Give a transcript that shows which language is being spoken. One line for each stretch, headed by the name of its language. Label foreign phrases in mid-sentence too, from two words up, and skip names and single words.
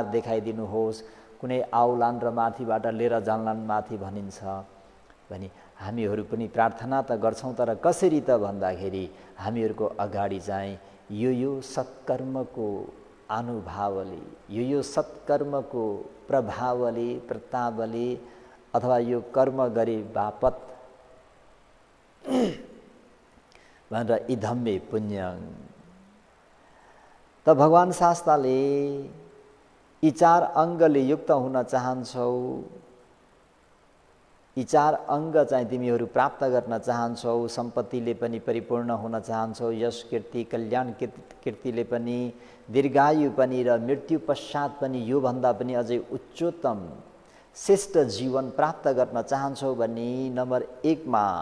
Nepali: देखाइदिनुहोस्, कुनै आउलान् र माथिबाट लिएर जान्लान् माथि भनिन्छ भने हामीहरू पनि प्रार्थना त गर्छौँ, तर कसरी त भन्दाखेरि हामीहरूको अगाडि चाहिँ यो सत्कर्मको अनुभवले, यो सत्कर्मको प्रभावले, प्रतापले अथवा यो कर्म गरे बापत भनेर
Sanskrit: इदं मे पुण्यं।
Nepali: त भगवान शास्त्रले यी 4 अङ्गले युक्त हुन चाहन्छौ, यी 4 अङ्ग चाहिँ तिमीहरू प्राप्त गर्न चाहन्छौ, सम्पत्तिले पनि परिपूर्ण हुन चाहन्छौ, यश कीर्ति कल्याण कीर्तिले पनि, दीर्घायु पनि र मृत्यु पश्चात पनि योभन्दा पनि अझै उच्चतम श्रेष्ठ जीवन प्राप्त गर्न चाहन्छौ भने नम्बर 1 मा